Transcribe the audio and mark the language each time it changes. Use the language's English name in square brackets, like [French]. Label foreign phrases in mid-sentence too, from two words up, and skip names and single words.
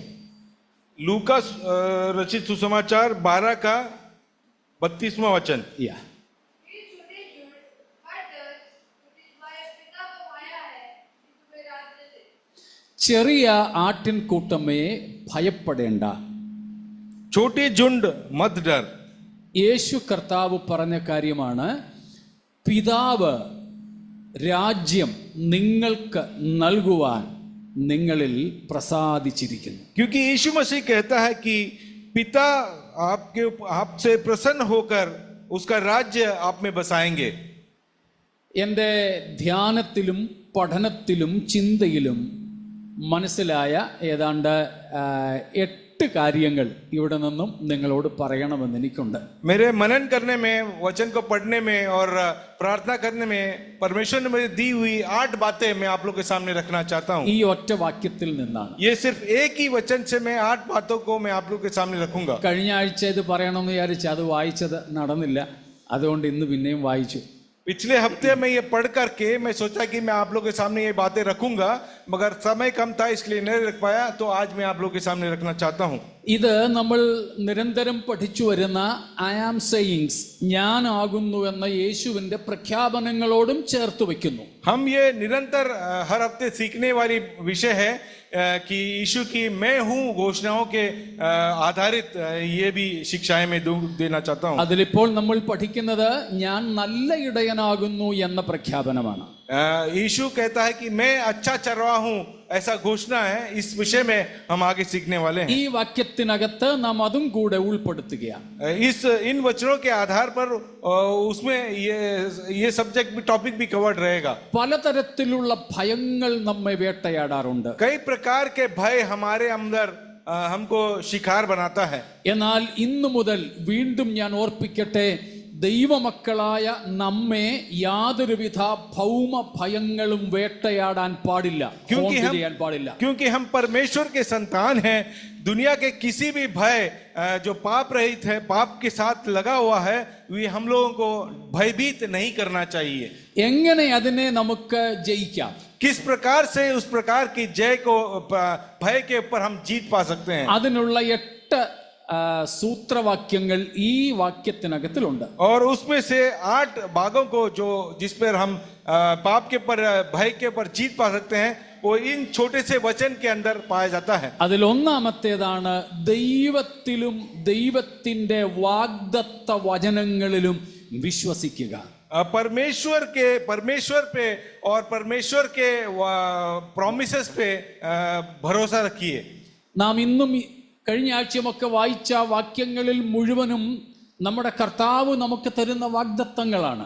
[Hindi] लूका रचित सुसमाचार 12 का 32वां वचन. [Malayalam] ചെറിയ ആട്ടിൻകൂട്ടമേ ഭയപ്പെടേണ്ട, [Hindi] छोटी झुंड मत डर. [Malayalam] യേശു കർത്താവ് പറഞ്ഞ കാര്യമാണ്. പിതാവ് രാജ്യം നിങ്ങൾക്ക് നൽകുവാൻ നിങ്ങളിൽ പ്രസാദിച്ചിരിക്കുന്നു. [Hindi] क्योंकि यीशु मसीह कहता है कि पिता आपसे प्रसन्न होकर उसका राज्य आप में बसाएंगे. [Malayalam] എൻ്റെ ധ്യാനത്തിലും പഠനത്തിലും ചിന്തയിലും മനസ്സിലായ ഏതാണ്ട് 8 കാര്യങ്ങൾ ഇവിടെ നിന്നും നിങ്ങളോട് പറയണമെന്ന് എനിക്കുണ്ട്. [Hindi] मेरे मनन करने में, वचन को पढ़ने में और प्रार्थना करने में परमेश्वर ने मुझे दी हुई 8 बातें मैं आप लोग के सामने रखना चाहता हूँ. [Malayalam] ഈ ഒറ്റ വാക്യത്തിൽ നിന്നാണ്. [Hindi] ये सिर्फ एक ही वचन से मैं 8 बातों को मैं आप लोग के सामने रखूंगा. [Malayalam] കഴിഞ്ഞ ആഴ്ച ഇത് പറയണമെന്ന് വിചാരിച്ച് അത് വായിച്ചത് നടന്നില്ല. അതുകൊണ്ട് ഇന്ന് പിന്നെയും വായിച്ചു. [Hindi] पिछले हफ्ते में ये पढ़ करके मैं सोचा कि मैं आप लोग के सामने ये बातें रखूंगा, मगर समय कम था इसलिए नहीं रख पाया, तो आज मैं आप लोग के सामने रखना चाहता हूँ. [Malayalam] ഇത് നമ്മൾ നിരന്തരം പഠിച്ചു വരുന്ന [English] I am sayings, [Malayalam] ഞാനാകുന്നു എന്ന യേശുവിന്റെ പ്രഖ്യാപനങ്ങളോടും ചേർത്ത് വെക്കുന്നു. [Hindi] हम ये निरंतर हर हफ्ते सीखने वाली विषय है कि यीशु की मैं हूँ घोषणाओं के आधारित ये भी शिक्षाएं मैं देना चाहता हूँ. [Malayalam] അതിലിപ്പോൾ നമ്മൾ പഠിക്കുന്നത് ഞാൻ നല്ല ഇടയനാകുന്നു എന്ന പ്രഖ്യാപനമാണ്. [Hindi] यीशु कहता है कि मैं अच्छा चरवाहा हूँ, ऐसा घोषणा है. इस विषय में हम आगे सीखने वाले हैं. [Malayalam] ഈ വാക്യത്തിനകത്ത് നാം അതും കൂടെ ഉൾപ്പെടുത്തുകയാണ്. [Hindi] इन वचनों के आधार पर उसमें ये सब्जेक्ट भी, टॉपिक भी कवर्ड रहेगा. [Malayalam] പലതരത്തിലുള്ള ഭയങ്ങൾ നമ്മെ വേട്ടയാടാറുണ്ട്. [Hindi] कई प्रकार के भय हमारे अंदर हमको शिकार बनाता है. [Malayalam] എന്നാൽ ഇന്നു മുതൽ വീണ്ടും ഞാൻ ഓർപ്പിക്കട്ടെ, ദൈവമക്കളായ നമ്മെ യാതൊരുവിധ ഭൗമ ഭയങ്ങളും വേട്ടയാടാൻ പാടില്ല, പാടില്ല. [Hindi] क्योंकि हम परमेश्वर के संतान हैं. दुनिया के किसी भी भय जो पाप रहित है, पाप के साथ लगा हुआ है, वे हम लोगों को भयभीत नहीं करना चाहिए. [Malayalam] എങ്ങനെ അതിനെ നമുക്ക് ജയിക്കാം? [Hindi] किस प्रकार से उस प्रकार की जय को, भय के ऊपर हम जीत पा सकते हैं? [Malayalam] അതിനുള്ള 8 സൂത്രവാക്യങ്ങൾ ഈ വാക്യത്തിനകത്തിലുണ്ട്. [Hindi] और उसमें से 8 भागों को जो जिस पर हम पाप के पर भय के पर जीत पा सकते हैं वो इन छोटे से वचन के अंदर पाया जाता है. [Malayalam] അതിൽ ഒന്നാമത്തേതാണ് ദൈവത്തിലും ദൈവത്തിന്റെ വാഗ്ദത്ത വചനങ്ങളിലും വിശ്വസിക്കുക. [Hindi] परमेश्वर पे और परमेश्वर के प्रॉमिसेस पे भरोसा रखिए. [Malayalam] നാം ഇന്നും കഴിഞ്ഞ ആഴ്ചയുമൊക്കെ വായിച്ച വാക്യങ്ങളിൽ മുഴുവനും നമ്മുടെ കർത്താവ് നമുക്ക് തരുന്ന വാഗ്ദത്തങ്ങളാണ്.